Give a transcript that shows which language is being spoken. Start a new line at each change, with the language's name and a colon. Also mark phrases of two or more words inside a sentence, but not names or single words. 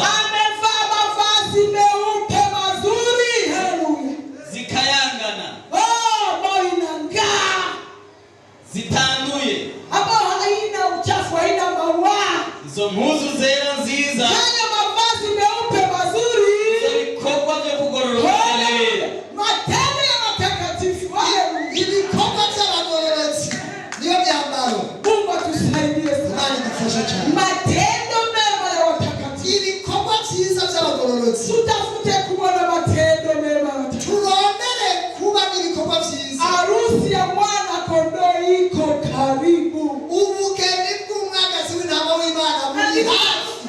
Swahili: Amevaa mavazi meupe mazuri. Haleluya.
Rundi: Zikayangana. Zitanduye.
Swahili: Ambao haina uchafu, haina maua.
Rundi: Izo mpuzu zera nziza.
Swahili: Haya mavazi meupe mazuri.
Rundi: Ibikorwa byo kugororoka.
Swahili: Matendo ya matakatifu.
Rundi: Ibikorwa by'abagororotsi niyo byambaro.
Swahili: Mungu atusaidie sana.
Rundi: Dufashe cyane.
Swahili: Matendo mema ya watakatifu.
Rundi: Ibikorwa byiza by'abagororotsi.
Swahili: Tutafute kubona matendo mema.
Rundi: Turondere kuba ibikorwa byiza.
Swahili: Harusi ya mwana kondoo iko karibu.
Rundi: Ubugeni bw'umwagazi w'intama w'Imana buri hafi.